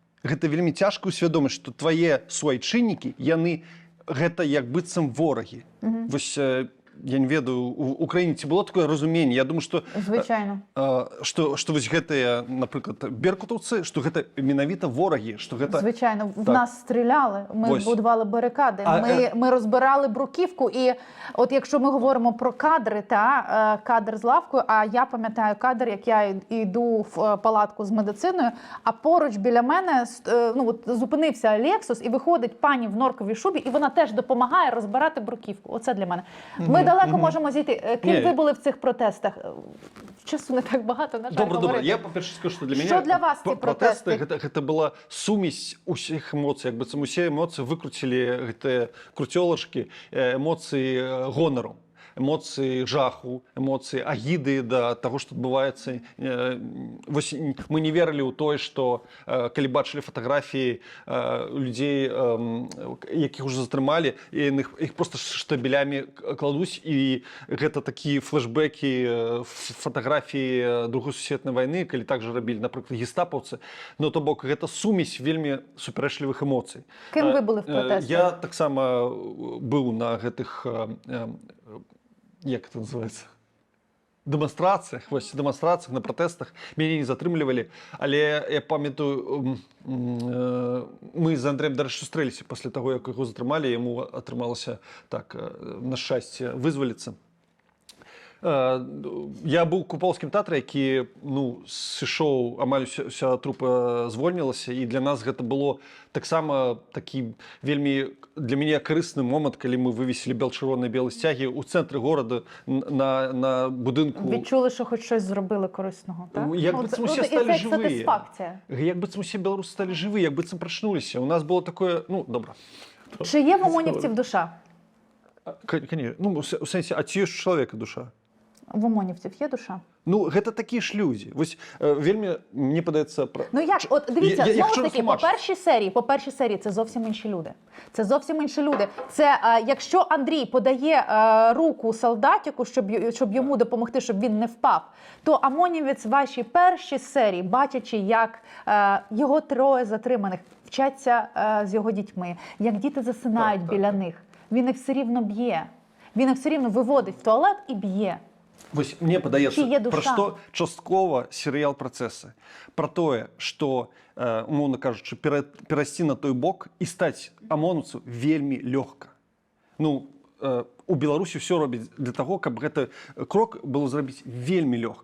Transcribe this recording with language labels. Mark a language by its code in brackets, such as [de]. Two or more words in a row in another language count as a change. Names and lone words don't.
[be] гэта вельмі цяжка ўсвядоміць, што твае суайчыннікі, яны гэта як быццам ворагі. Вось я не ведаю, у Украіне ці было такое разуменне? Я думаю, што [uk] Звичайно. [be] што вось гэтыя, напрыклад, беркутаўцы, што гэта менавіта ворагі, што гэта... [uk] Звичайно, в Так. нас стріляли, ми Ось. будували барикади, ми розбирали бруківку. І от якщо ми говоримо про кадри, кадр з лавкою, а я пам'ятаю кадр, як я йду в палатку з медициною, а поруч біля мене зупинився Лексус і виходить пані в норковій шубі, і вона теж допомагає розбирати бруківку. Оце для мене. Ми далеко можемо зійти. Ким ви були в цих протестах? Часу не так багато, на жаль, Добре. говорити. Я, по-перше, скажу, що для Що мене для вас ці протести? [be] гэта была сумесь усіх эмоцый, як быццам усе эмоцыі выкруцілі гэтыя круцёлачкі, эмоцыі гонару, эмоцыі жаху, эмоцыі агіды да таго, што адбываецца. Вось мы не верылі ў тое, што калі бачылі фатаграфіі людзей, якіх уже затрымалі, іх проста штабелямі кладуць, і гэта такія флешбекі фатаграфіі Другой сусветнай вайны, калі так жа рабілі, напрыклад, гестапаўцы. Ну, то бок, гэта сумесь вельмі супярэчлівых эмоцый. [uk] Ким ви були в протестах? [be] Я таксама быў на гэтых, як [ru] это называется, [be] дэманстрацыях, на пратэстах. Мяне не затрымлівалі, але я памятаю, мы з Андрэем, дарэчы, сустрэліся пасля таго, як яго затрымалі, яму атрымалася так, на шчасце, вызваліцца. Я быў у купалскім тэатры, які сышоў, амаль уся трупа звольнілася, і для нас гэта было таксама такі вельмі для мяне карысны момант, калі мы вывесілі бел-чырвоныя белыя сцягі ў цэнтры горада на будынку. [uk] Відчули, що хоч щось зробили корисного, так? [be] Як быццам усе сталі жывыя. [uk] Сатисфакція. [be] Як быццам усе беларусы сталі жывыя, як быццам прачнуліся. У нас было такое, добра. [uk] Чи є в ОМОНівців душа? [ru] Конечно. [be] У сэнсе, а ці ёсць у чалавека душа? [uk] В ОМОНівців є душа? [be] Гэта такія ж людзі. Вось вельмі, мне падаецца... [uk] Як? От дивіться, знову ж таки, по першій серії це зовсім інші люди. Це зовсім інші люди. Це, якщо Андрій подає руку солдатику, щоб йому допомогти, щоб він не впав, то ОМОНівець в вашій першій серії, бачачи, як його троє затриманих вчаться з його дітьми, як діти засинають біля них, він їх все рівно б'є. Він їх все рівно виводить в туалет і б'є. [be] Вось мне падаецца, пра што часткова серыял працэсы. Пра тое, што, умоўна кажучы, перайсці на той бок і стаць амонаўцу вельмі лёгка. У Беларусі ўсё робіць для таго, каб гэты крок было зрабіць вельмі лёгка.